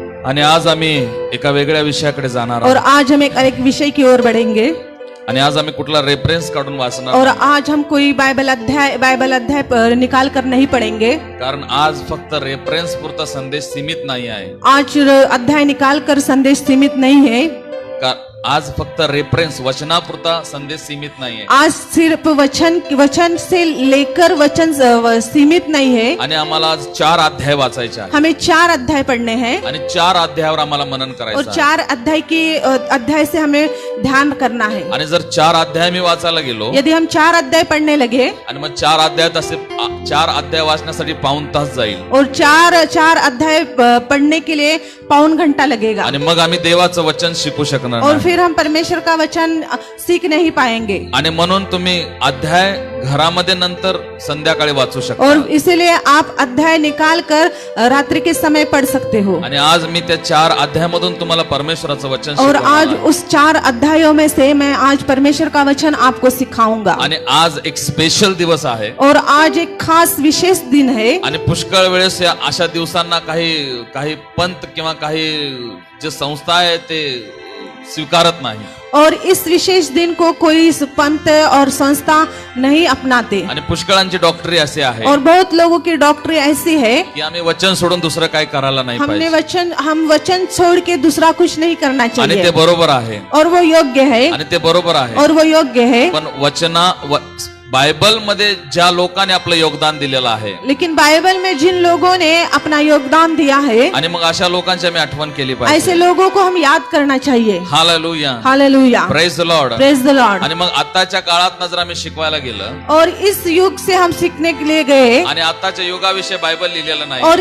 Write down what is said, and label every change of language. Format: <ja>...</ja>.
<mr>आणि आज आम्ही एका वेगळ्या विषयाकडे जाणार</mr> <hi>और</hi> <mr>आहोत,</mr> <hi>आज हम एक विषय की ओर बढ़ेंगे,</hi> <mr>आणि आज आम्ही कुठला रेफरन्स काढून वाचणार</mr> <hi>और</hi> <mr>नाही.</mr> <hi>आज हम कोई बाइबल अध्याय निकाल कर नहीं पढ़ेंगे,</hi> <mr>कारण आज फक्त रेफरन्स पुरता संदेश सीमित नाही आहे.</mr> <hi>आज अध्याय निकाल कर संदेश सीमित नहीं है,</hi> <mr>आज फक्त रेफरन्स वचनापुरता संदेश सीमित नाही आहे.</mr> <hi>आज सिर्फ वचन से लेकर वचन सीमित नहीं है,</hi> <mr>आणि आम्हाला आज 4 अध्याय वाचायचे आहे,</mr> <hi>हमें 4 अध्याय पढ़ने हैं,</hi> <mr>आणि 4 अध्यायावर आम्हाला मनन</mr> <hi>और</hi> <mr>करायचं आहे.</mr> <hi>4 अध्याय से हमें ध्यान करना है।</hi> <mr>आणि जर 4 अध्याय मी वाचायला गेलो</mr> <hi>यदि हम 4 अध्याय पढ़ने लगे,</hi> <mr>आणि मग 4 अध्यायात असे 4 अध्याय वाचण्यासाठी पाऊण तास जाईल,</mr> <hi>और 4 अध्याय पढ़ने के लिए 1.25 घंटा लगेगा,</hi> <mr>आणि मग आम्ही देवाचं वचन शिकू शकणार</mr> <hi>और</hi> <mr>नाही.</mr> <hi>फिर हम परमेश्वर का वचन सीख नहीं पाएंगे।</hi> <mr>आणि म्हणून तुम्ही अध्याय घरामध्ये नंतर संध्याकाळी वाचू शकता।</mr> <hi>और इसीलिए आप अध्याय निकाल कर रात्रि के समय पढ़ सकते हो।</hi> <mr>आणि आज मी त्या 4 अध्यायामधून तुम्हाला परमेश्वराचं वचन</mr> <hi>और</hi> <mr>शिकवणार</mr> <hi>आज</hi> <mr>आहे।</mr> <hi>उस 4 अध्यायों में से मैं आज परमेश्वर का वचन आपको सिखाऊंगा।</hi> <mr>आणि आज एक स्पेशल दिवस आहे</mr> <hi>और आज एक खास विशेष दिन है।</hi> <mr>आणि पुष्कळ वेळेस या अशा दिवसांना काही पंत किंवा काही जे संस्था आहे ते स्वीकारत नाही।</mr> <hi>और इस विशेष दिन को कोई पंथ और संस्था नहीं अपनाते।</hi> <mr>आणि पुष्कळांची डॉक्टरी असे आहे</mr> <hi>और बहुत लोगों की डॉक्टरी ऐसी है</hi> <mr>की आम्ही वचन सोडून दुसरं काय करायला नाही पाहिजे।</mr> <hi>हम वचन छोड़ के दूसरा कुछ नहीं करना</hi> <mr>आणि</mr> <hi>चाहिए।</hi> <mr>ते बरोबर आहे</mr> <hi>और वो योग्य है।</hi> <mr>आणि ते बरोबर आहे।</mr> <hi>और वो योग्य है।</hi> <mr>पण बायबल मध्ये ज्या लोकांनी आपलं योगदान दिलेलं आहे,</mr> <hi>लेकिन बाइबल में जिन लोगों ने अपना योगदान दिया है,</hi> <mr>आणि मग अशा लोकांची आम्ही आठवण केली</mr> <hi>ऐसे</hi> <mr>पाहिजे।</mr> <hi>लोगों को हम याद करना चाहिए। Hallelujah, hallelujah,</hi> <en>Praise the Lord, praise the Lord.</en> <mr>आणि मग आताच्या काळात जर आम्ही शिकवायला गेलं</mr> <hi>और इस युग से हम सीखने के लिए गए,</hi> <mr>आणि आताच्या युगाविषयी बायबल लिहिलेलं नाही,</mr>